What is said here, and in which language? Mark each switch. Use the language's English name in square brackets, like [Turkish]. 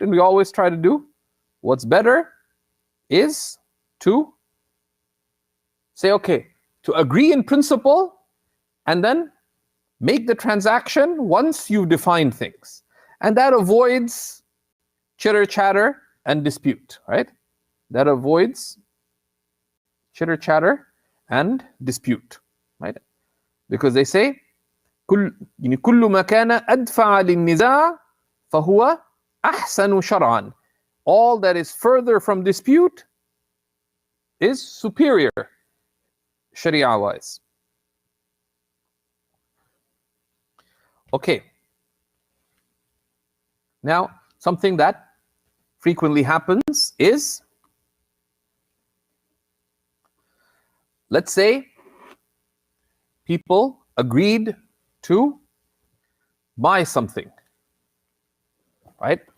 [English] And we always try to do what's better is to say, okay, to agree in principle and then make the transaction once you've defined things. And that avoids chitter chatter and dispute, right? That avoids chitter chatter and dispute, right? Because they say, [Arabic] كل ما كان أدفع للنزاع فهو أحسن شرعا. [English] All that is further from dispute is superior, Sharia-wise. Okay. Now, something that frequently happens is, let's say, people agreed to buy something, right?